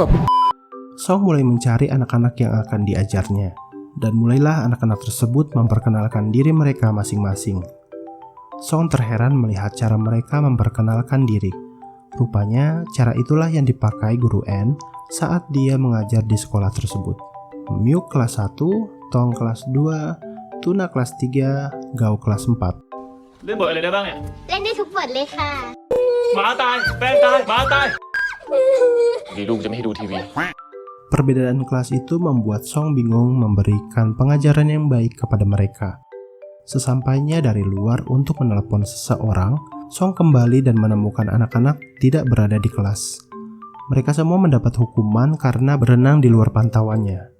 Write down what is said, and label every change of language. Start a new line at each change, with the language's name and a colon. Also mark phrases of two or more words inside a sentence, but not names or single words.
Indonesian: Song mulai mencari anak-anak yang akan diajarnya, dan mulailah anak-anak tersebut memperkenalkan diri mereka masing-masing. Song terheran melihat cara mereka memperkenalkan diri. Rupanya, cara itulah yang dipakai Guru N saat dia mengajar di sekolah tersebut. Myuk kelas 1, Tong kelas 2, Tuna kelas 3, Gao kelas 4.
Thai: เล่นบทอะไรได้บ้างเนี่ย เล่นได้ทุกบทเลยค่ะ หมาตายแป้งตายหมาตายดีลูกจะไม่ให้ดูทีวี
Indonesian: Perbedaan kelas itu membuat Song bingung memberikan pengajaran yang baik kepada mereka. Sesampainya dari luar untuk menelepon seseorang, Song kembali dan menemukan anak-anak tidak berada di kelas. Mereka semua mendapat hukuman karena berenang di luar pantauannya.